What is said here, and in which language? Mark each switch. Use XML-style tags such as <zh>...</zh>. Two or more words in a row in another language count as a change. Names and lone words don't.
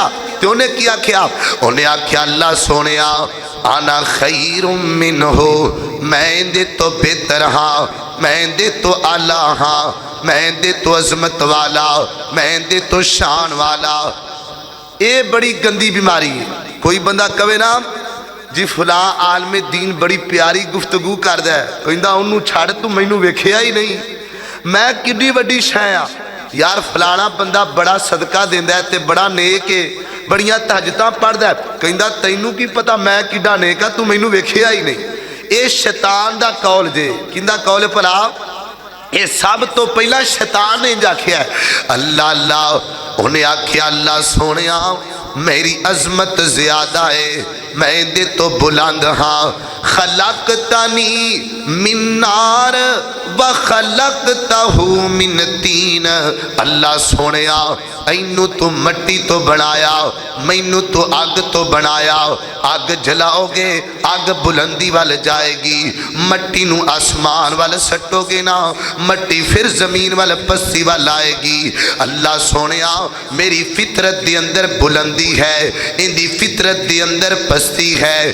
<pa>تو انہیں کی آکھیا انہیں آکھیا اللہ سونیا</pa> <ar>انا خیر منہ</ar> <pa>میں دے تو بہتر ہاں, میں دے تو اعلیٰ ہاں, میں دے تو عظمت والا, میں دے تو شان والا. اے بڑی گندی بیماری ہے. کوئی بندہ کہے نا جی فلاں عالم دین بڑی پیاری گفتگو کر دے, کہندا انہوں چھڑ تو مینوں ویکھیا ہی نہیں, میں کڈی وڈی شے آ. یار فلانا بندہ بڑا صدقہ دیندا ہے تے بڑا نیک ہے, بڑیاں تہجداں پڑھدا ہے, کہندا تینوں کی پتہ میں کڈا نیک ہاں, تو مینوں ویکھیا ہی نہیں. اے شیطان دا قول جے. کیندا قول بھلا؟ اے سب تو پہلا شیطان نے آکھیا ہے. اللہ اللہ انہیں آکھیا اللہ سونیا میری عظمت زیادہ ہے, میں دے تو بلند ہاں.</pa> <ar>خلقتنی من نار و خلقتہ من تین.</ar> <pa>اللہ سونیا اینو تو مٹی تو بنایا مینو تو اگ تو بنایا اگ جلاؤ گے اگ بلندی وال جائے گی مٹی نو آسمان وال سٹو گے نا مٹی پھر زمین وال پستی وال آئے گی اللہ سونیا میری فطرت دی اندر بلندی ہے ان دی فطرت دی اندر پستی ہے</pa>